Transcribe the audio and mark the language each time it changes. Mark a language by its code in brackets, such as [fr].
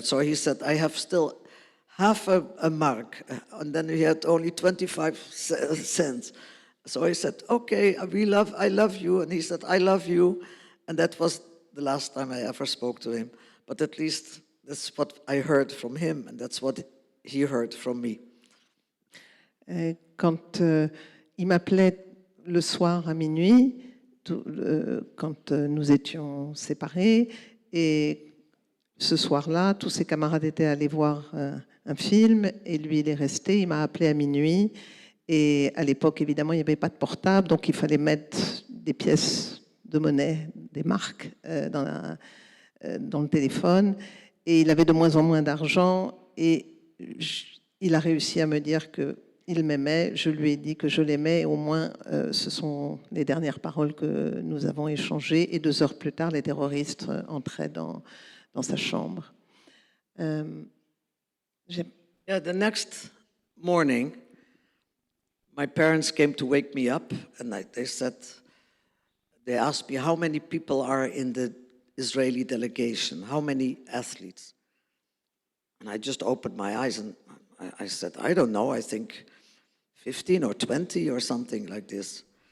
[en] So he said, I have still half a mark, and then he had only 25 cents. So I said, okay, I love you. And he said, I love you. And that was the last time I ever spoke to him. But at least that's what I heard from him, and that's what he heard from me. [fr] Quand il m'appelait le soir à minuit, quand nous étions séparés, et ce soir-là, tous ses camarades étaient allés voir un film, et lui, il est resté, il m'a appelé à minuit. Et à l'époque, évidemment, il n'y avait pas de portable, donc il fallait mettre des pièces de monnaie, des marques dans le téléphone. Et il avait de moins en moins d'argent. Et il a réussi à me dire qu'il m'aimait. Je lui ai dit que je l'aimais. Au moins, ce sont les dernières paroles que nous avons échangées. Et 2 heures plus tard, les terroristes entraient dans sa chambre. [en] Yeah, the next morning, my parents came to wake me up, and they asked me how many people are in the Israeli delegation, how many athletes. And I just opened my eyes and I said, I don't know, I think 15 or 20 or something like this.